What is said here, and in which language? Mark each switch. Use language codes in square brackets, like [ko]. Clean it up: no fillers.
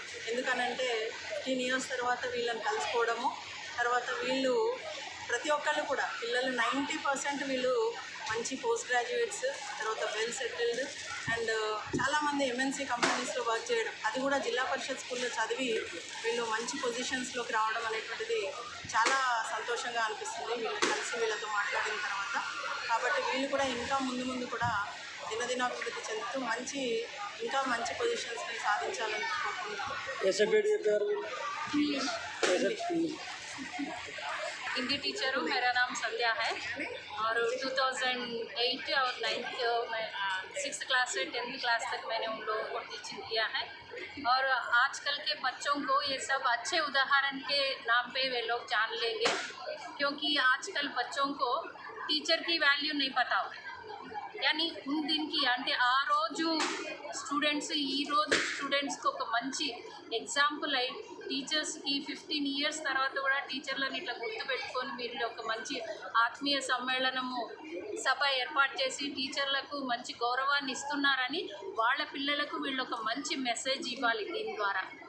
[te] ఎందుకనంటే 15 ఇయర్స్ తర్వాత వీళ్ళని కలుసుకోవడము, తర్వాత వీళ్ళు ప్రతి ఒక్కళ్ళు కూడా పిల్లలు 90% వీళ్ళు మంచి పోస్ట్ గ్రాడ్యుయేట్స్, తర్వాత వెల్ సెటిల్డ్ అండ్ చాలామంది ఎంఎన్సీ కంపెనీస్లో వర్క్ చేయడం, అది కూడా జిల్లా పరిషత్ స్కూల్లో చదివి వీళ్ళు మంచి పొజిషన్స్లోకి రావడం అనేటువంటిది చాలా సంతోషంగా అనిపిస్తుంది వీళ్ళు కలిసి వీళ్ళతో మాట్లాడిన తర్వాత. కాబట్టి వీళ్ళు కూడా ఇంకా ముందు కూడా దినదినాభివృద్ధి చెందుతూ ఇంకా మంచి పొజిషన్స్ని సాధించాలని కోరుకుంటున్నాను. [hi] हिंदी टीचर हूँ, मेरा नाम संध्या है और 2008 और 6th क्लास से 10th क्लास तक मैंने उन लोगों को टीचिंग किया है. और आजकल के बच्चों को ये सब अच्छे उदाहरण के नाम पे वे लोग जान लेंगे, क्योंकि आजकल बच्चों को टीचर की वैल्यू नहीं पता हो. यानी उन दिन की [te] అంటే ఆ రోజు స్టూడెంట్స్ ఈ రోజు స్టూడెంట్స్కి ఒక మంచి ఎగ్జాంపుల్ అయి టీచర్స్కి 15 ఇయర్స్ తర్వాత కూడా టీచర్లను ఇట్లా గుర్తుపెట్టుకొని వీళ్ళు ఒక మంచి ఆత్మీయ సమ్మేళనము సభ ఏర్పాటు చేసి టీచర్లకు మంచి గౌరవాన్ని ఇస్తున్నారని వాళ్ళ పిల్లలకు వీళ్ళు ఒక మంచి మెసేజ్ ఇవ్వాలి దీని ద్వారా.